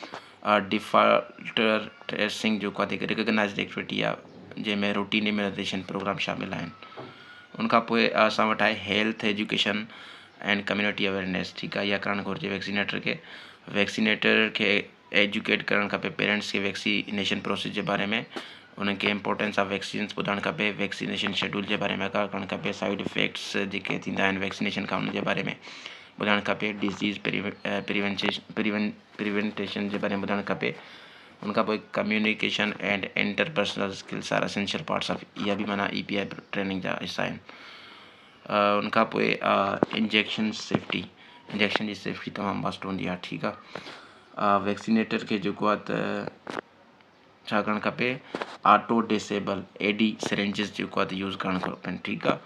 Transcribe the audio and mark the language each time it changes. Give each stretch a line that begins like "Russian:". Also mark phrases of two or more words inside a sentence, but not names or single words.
English: defaulter tracing
Sindhi: जेको आहे
English: recognized activity
Sindhi: आहे, जंहिंमें
English: routine immunization program
Sindhi: शामिल आहिनि। उनखां पोइ असां वटि आहे
English: health education and community awareness,
Sindhi: ठीकु आहे, इहा करणु घुरिजे वैक्सीनेटर खे। वैक्सीनेटर खे एजुकेट करणु खपे पेरेंट्स खे
English: vaccination process
Sindhi: जे बारे में, उनखे
English: importance of vaccines
Sindhi: ॿुधाइणु खपे,
English: vaccination schedule
Sindhi: जे बारे में करणु खपे,
English: side effects
Sindhi: जेके थींदा आहिनि वैक्सीनेशन खां उनजे बारे में ॿुधाइणु खपे,
English: disease prevention
Sindhi: जे बारे में ॿुधाइणु खपे। उनखां पोइ
English: communication and interpersonal skills are essential parts of,
Sindhi: इहा बि माना EPI ट्रेनिंग जा हिस्सा आहिनि। उनखां पोइ
English: injection safety,
Sindhi: इंजेक्शन जी सेफ्टी तमामु मस्ट हूंदी आहे, ठीकु आहे। वैक्सीनेटर खे जेको आहे त छा करणु खपे,
English: auto disable AD syringes
Sindhi: जेको आहे त यूज़ करणु खपनि, ठीकु आहे।